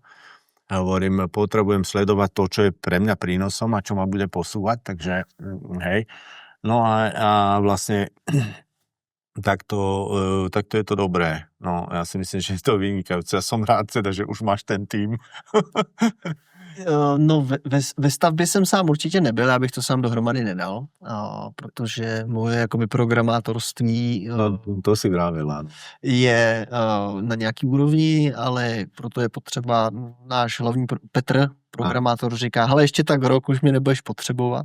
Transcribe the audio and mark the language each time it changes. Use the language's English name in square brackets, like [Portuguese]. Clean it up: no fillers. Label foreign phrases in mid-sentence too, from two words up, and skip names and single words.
[Slovak] A hovorím, potrebujem sledovať to, čo je pre mňa prínosom a čo ma bude posúvať, takže hej. No a vlastne takto je to dobré. No, ja si myslím, že je to vynikajúce. Ja som rád teda, že už máš ten tým. No, [Czech] ve stavbě jsem sám určitě nebyl, já bych to sám dohromady nedal, protože moje jakoby programátorství [Slovak] to si vravil, áno. [Czech] Je na nějaký úrovni, ale proto je potřeba náš hlavní Petr, programátor, říká, hele, ještě tak rok už mě nebudeš potřebovat.